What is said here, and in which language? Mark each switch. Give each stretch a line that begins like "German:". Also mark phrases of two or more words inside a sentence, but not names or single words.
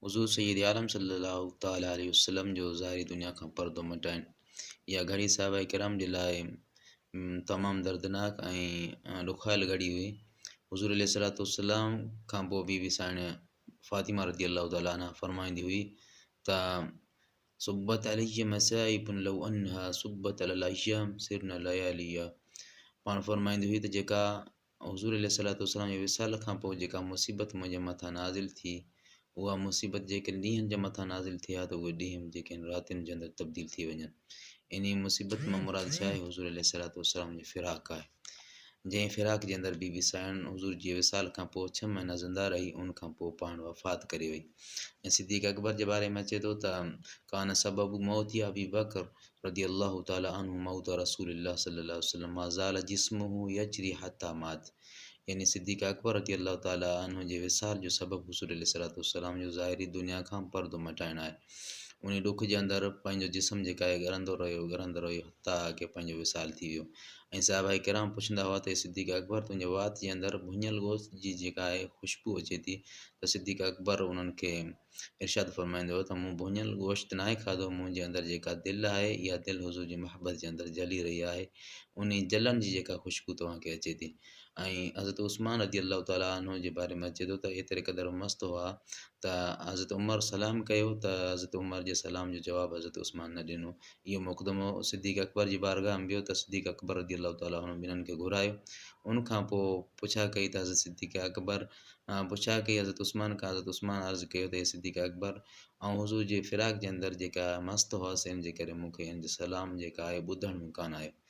Sindhi: हुज़ूर सैयद आलम
Arabic: صلى الله تعالى عليه وسلم
Sindhi: जो ज़ाहिरी दुनिया खां पर्दो मटाइणु इहा घड़ी सहाबा किराम जे लाइ तमामु दर्दनाक ऐं ॾुखायल घड़ी हुई। हुज़ूर
Arabic: عليه الصلاة والسلام
Sindhi: खां पोइ बीबी साहिण फ़ातिमा
Arabic: رضي الله تعالى عنها
Sindhi: फरमाईंदी हुई त
Arabic: صبت علي مصائب لو أنها صبت على الأيام صرن لياليا.
Sindhi: पाण फरमाईंदी हुई त जेका हुज़ूर
Arabic: عليه الصلاة والسلام
Sindhi: जे विसाल खां पोइ जेका मुसीबत मुंहिंजे मथां नाज़िल थी, उहा मुसीबत जेकॾहिं ॾींहंनि जे मथां नाज़िल थिया त उहे ॾींहं जेके आहिनि रातियुनि जे अंदरि तब्दील थी वञनि। इन मुसीबत मां मुराद छा आहे? हुज़ूर
Arabic: عليه الصلاة والسلام
Sindhi: जी फ़िराक आहे। जंहिं फ़िराक जे अंदरि बीबी साहिण हुज़ूर जी विसाल खां पोइ 6 महीना ज़िंदा रही, उन खां पोइ पाण वफ़ात करे वई। ऐं सिद्दीक़ अकबर जे बारे में अचे थो त
Arabic: كان سبب موت أبي بكر رضي الله تعالى عنه موت رسول الله صلى الله عليه وسلم ما زال جسمه يجري حتى مات.
Sindhi: यानी सिद्दीक़ अकबर
Arabic: رضي الله تعالى عنه
Sindhi: जे विसाल जो सबबु हुज़ूर
Arabic: عليه الصلاة والسلام
Sindhi: जो ज़ाहिरी दुनिया खां पर्दो मटाइणु आहे। उन ॾुख जे अंदरि पंहिंजो जिस्म जेका आहे ॻरंदो रहियो हता की पंहिंजो विसाल थी वियो। ऐं साहिबा किराम पुछंदा हुआ त सिद्दीक़ अकबर तुंहिंजे वात जे अंदरि भुञल गोश्त जी जेका आहे ख़ुशबू अचे थी, त सिद्दीक़ अकबर उन्हनि खे इरशाद फरमाईंदो हुओ त मूं भुञल गोश्त न आहे खाधो, मुंहिंजे अंदरि जेका दिलि आहे इहा दिलि हुज़ूर जी मोहबत जे अंदरि जली रही आहे, उन जलन जी जेका ख़ुशबू तव्हांखे अचे थी। ऐं हज़रत उस्मान
Arabic: رضي الله تعالى عنه
Sindhi: जे बारे में अचे थो त एतिरे क़दुरु मस्तु हुआ त हज़रत उमर सलाम कयो त हज़रत उमर जे सलाम जो जवाबु हज़रत उस्मान न ॾिनो। इहो मुक़दमो सिद्दीक़ अकबर जी बारगाह में वियो त सिद्दीक़ अकबर
Arabic: رضي الله تعالى عنه
Sindhi: ॿिन्हिनि खे घुरायो। उनखां पोइ पुछा कई त हज़रत सिद्दीक़ अकबर पुछा कई हज़रत उस्मान खां, हज़रत उस्मान अर्ज़ु कयो त हे सिद्दीक़ अकबर ऐं हुज़ूर जे फ़िराक जे अंदरि जेका मस्तु हुआसीं, इन जे करे मूंखे इन जो सलाम जेका आहे ॿुधण में कान आयो।